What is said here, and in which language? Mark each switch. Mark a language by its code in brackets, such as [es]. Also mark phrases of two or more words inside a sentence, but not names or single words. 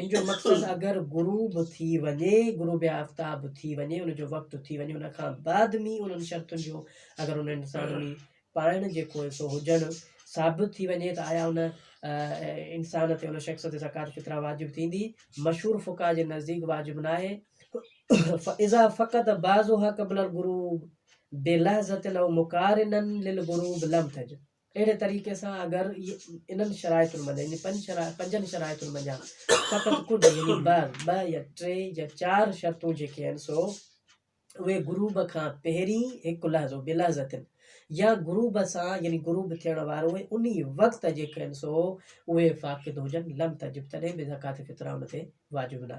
[sd] इन जो मक़सदु अगरि गुरूब थी वञे, गुरूब आफ़्ताब थी वञे, उन जो वक़्तु थी वञे, उन खां बाद में उन्हनि शर्तुनि जो अगरि उन इंसान में पाइण जेको सो हुजणु साबित थी वञे त आया उन इंसान ते उन शख़्स ते ज़कात फ़ितरा वाजिब थींदी। मशहूर फ़ुक़हा जे नज़दीक वाजिब न आहे। [ar] إذا فقد بعضها قبل الغروب بلحظة أو مقارنا للغروب لم تج, [sd] अहिड़े तरीक़े सां अगरि इन्हनि शराइतुनि मंझां यानी 5 शराइतुनि मंझां फ़क़ति कुझु यानी 2 या 3 या 4 शर्तूं जेके आहिनि सो उहे गुरूब खां पहिरीं हिकु लहज़ो बेलहज़तिन या गुरूब सां यानी गुरूब थियण वारो उन वक़्त जेके आहिनि सो उहे फ़ाक़िद हुजनि [ar] لم تجب, [sd] तॾहिं बि ज़कात फ़ितरा उन ते वाजिब न आहे।